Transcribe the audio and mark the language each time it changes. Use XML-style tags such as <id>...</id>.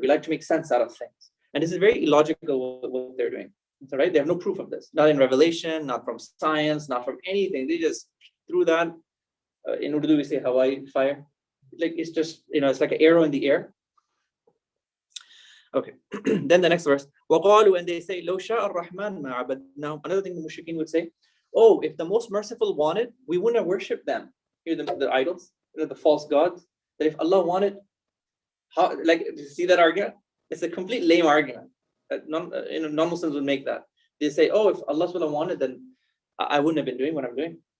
<en>We like to make sense out of things. And this is very illogical what they're doing. All right? They have no proof of this. Not in revelation, not from science, not from anything. They just threw that. In Urdu, we say Hawaii fire. Like it's just, it's like an arrow in the air. Okay. Then the next verse.</en> <ar>وَقَالُوا,</ar> <en>and they say,</en> <ar>لَوْ شَاءَ الرَّحْمَنُ مَا عَبَدْنَاهُمْ.</ar> <en>Another thing the mushrikeen would say, if the most merciful wanted, we wouldn't have worshipped them. The idols, the false gods. That if Allah wanted, see that argument? It's a complete lame argument. Non-Muslims would make that. They say, if Allah SWT wanted, then I wouldn't have been doing what I'm doing.</en>